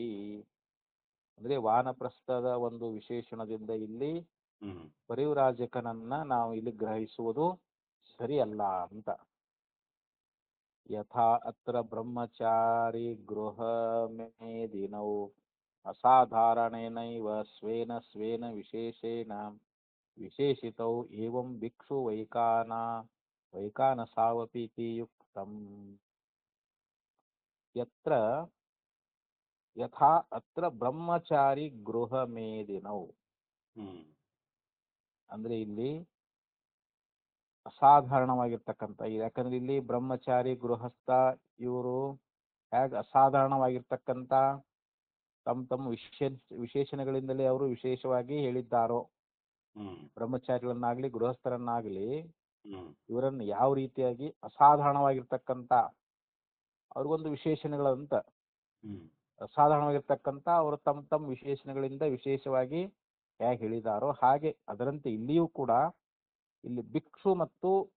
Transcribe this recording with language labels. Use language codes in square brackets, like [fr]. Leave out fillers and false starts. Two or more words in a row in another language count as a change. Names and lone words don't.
[kn] ಅಂದ್ರೆ ವಾನಪ್ರಸ್ಥದ ಒಂದು ವಿಶೇಷಣದಿಂದ ಇಲ್ಲಿ ಪರಿವ್ರಾಜಕನನ್ನ ನಾವು ಇಲ್ಲಿ ಗ್ರಹಿಸುವುದು ಸರಿಯಲ್ಲ ಅಂತ. [sa] ಯಥಾ ಅತ್ರ ಬ್ರಹ್ಮಚಾರಿ ಗೃಹ ಮೇದಿನೌ ಅಸಾಧಾರಣೇನೈವ ಸ್ವೇನ ಸ್ವೇನ ವಿಶೇಷೇಣ ವಿಶೇಷಿತೌ ಏವಂ ಭಿಕ್ಷು ವೈಕಾನಸಾವಪಿ ಇತಿ ಯುಕ್ತಂ. ಯತ್ರ ಯಥಾ ಅತ್ರ ಬ್ರಹ್ಮಚಾರಿ ಗೃಹ ಮೇದಿನೌ, [kn] ಅಂದ್ರೆ ಇಲ್ಲಿ ಅಸಾಧಾರಣವಾಗಿರ್ತಕ್ಕಂಥ, ಯಾಕಂದ್ರೆ ಇಲ್ಲಿ ಬ್ರಹ್ಮಚಾರಿ ಗೃಹಸ್ಥ ಇವರು ಹೇಗೆ ಅಸಾಧಾರಣವಾಗಿರ್ತಕ್ಕಂಥ ತಮ್ಮ ವಿಶೇಷಣಗಳಿಂದಲೇ ಅವರು ವಿಶೇಷವಾಗಿ ಹೇಳಿದ್ದಾರೋ, ಬ್ರಹ್ಮಚಾರಿಗಳನ್ನಾಗ್ಲಿ ಗೃಹಸ್ಥರನ್ನಾಗ್ಲಿ ಇವರನ್ನು ಯಾವ ರೀತಿಯಾಗಿ ಅಸಾಧಾರಣವಾಗಿರ್ತಕ್ಕಂಥ ಅವ್ರಿಗೊಂದು ವಿಶೇಷಣಗಳಂತ ಅಸಾಧಾರಣವಾಗಿರ್ತಕ್ಕಂಥ ಅವರು ತಮ್ಮ ವಿಶೇಷಣಗಳಿಂದ ವಿಶೇಷವಾಗಿ ಹೇಗೆ ಹೇಳಿದಾರೋ ಹಾಗೆ ಅದರಂತೆ ಇಲ್ಲಿಯೂ ಕೂಡ ಇಲ್ಲಿ ಭಿಕ್ಷು ಮತ್ತು